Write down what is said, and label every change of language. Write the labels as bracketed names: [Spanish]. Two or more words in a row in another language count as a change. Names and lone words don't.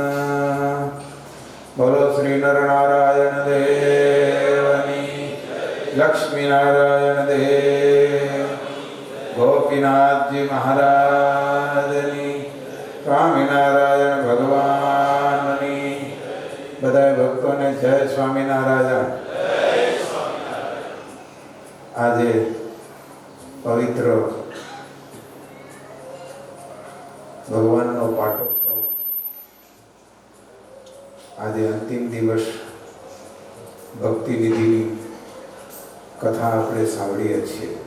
[Gujarati] બોલો શ્રી નરનારાયણ દેવની લક્ષ્મી નારાયણ દેવ ગોપીનાથ જી મહારાજની સ્વામીનારાયણ ભગવાનની બધાય ભક્તોં ને જય સ્વામીનારાયણ। આજે પવિત્ર ભગવાનનો પાટોત્સવ, આજે અંતિમ દિવસ ભક્તિ નિધિની કથા આપણે સાંભળીએ છીએ.